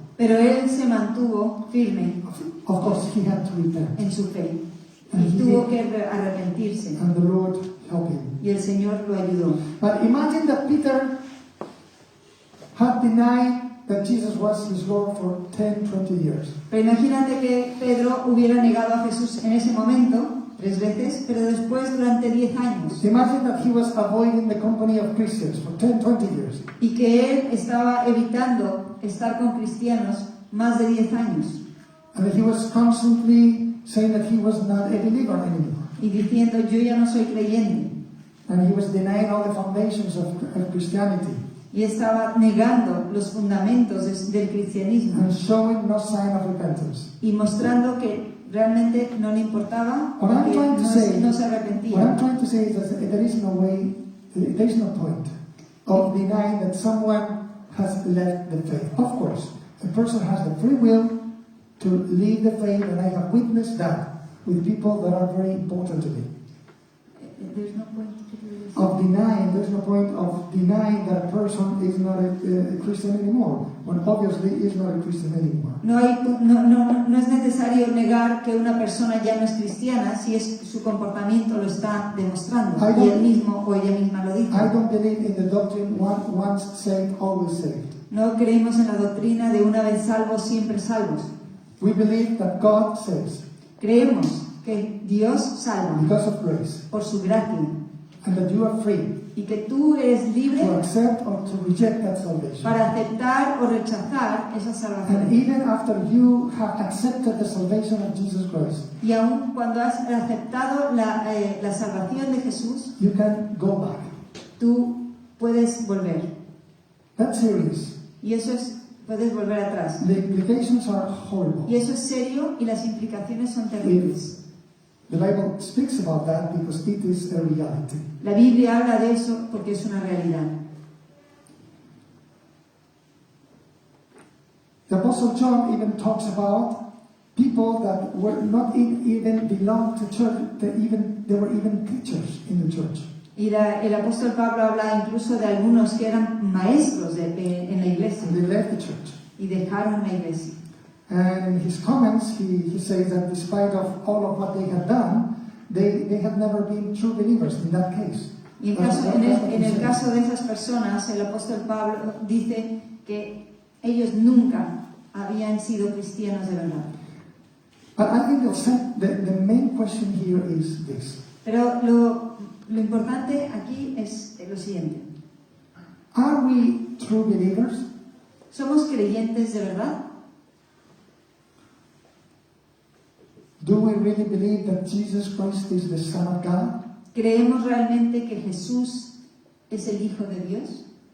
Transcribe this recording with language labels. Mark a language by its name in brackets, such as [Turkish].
[Spanish] pero él se mantuvo firme [English] Of course, he had to repent, [Spanish] en su fe [English] And [Spanish] y [English] he [Spanish] tuvo [English] did. [Spanish] que arrepentirse. [English] and the Lord helped him. [Spanish] Y el Señor lo ayudó. [English] But imagine that Peter had denied that Jesus was his Lord for 10, 20 years. [Spanish] Pero imagínate que Pedro hubiera negado a Jesús en ese momento 3 veces, pero después durante 10 años. [English] Imagine that he was avoiding the company of Christians for 10, 20 years. [Spanish] Y que él estaba evitando estar con cristianos más de 10 años. [English] And he was constantly saying that he was not a believer anymore. [Spanish] Y diciendo, yo ya no soy creyente. [English] And he was denying all the foundations of Christianity. [Spanish] Y estaba negando los fundamentos del cristianismo. [English] And showing no sign of repentance. [Spanish] Y mostrando que realmente no le importaba, [English] What I'm [Spanish] que [English] trying to say, [Spanish] no se [English] what I'm [Spanish] arrepentía. [English] trying to say is that there is no way, there is no point of denying that someone has left the faith. Of course, a person has the free will to leave the faith, and I have witnessed that with people that are very important to me. There's no point to do this. Of denying, there's no point of denying that a person is not a Christian anymore, when obviously is not a Christian anymore. [Spanish] No es necesario negar que una persona ya no es cristiana si su comportamiento lo está demostrando y él mismo o ella misma lo dice. [English] I don't believe in the doctrine once saved, always saved. [Spanish] No creemos en la doctrina de una vez salvos, siempre salvos. [English] We believe that God saves [Spanish] Creemos que Dios salva [English] because of grace, [Spanish] por su gracia [English] and that you are free [Spanish] y que tú eres libre [English] to accept or to reject that salvation. [Spanish] para aceptar o rechazar esa [English] And [Spanish] salvación. [English] even after you have accepted the salvation of Jesus Christ, [Spanish] Y aun cuando has aceptado la salvación de Jesús, [English] you can go back. [Spanish] tú puedes volver. [English] That's serious. [Spanish] Y eso es, puedes volver atrás. [English] The implications are horrible. [Spanish] Y eso es serio y las implicaciones son terribles. [English] The Bible speaks about that because it is a reality. [Spanish] La Biblia habla de eso porque es una realidad. [English] The Apostle John even talks about people that were not even belonged to church. They were even teachers in the church. [Spanish] Y el apóstol Pablo habla incluso de algunos que eran maestros en la iglesia [English] And they left the church. [Spanish] y dejaron la iglesia. [English] And in his comments, he says that despite of all of what they had done, they had never been true believers in that case. [Spanish] Y en el caso de esas personas, el apóstol Pablo dice que ellos nunca habían sido cristianos de verdad. [English] But I think the main question here is this. [Spanish] Pero lo importante aquí es lo siguiente. [English] Are we true believers? [Spanish] ¿Somos creyentes de verdad? [English] Do we really believe that Jesus Christ is the Son of God? [Spanish] ¿Creemos realmente que Jesús es el Hijo de Dios?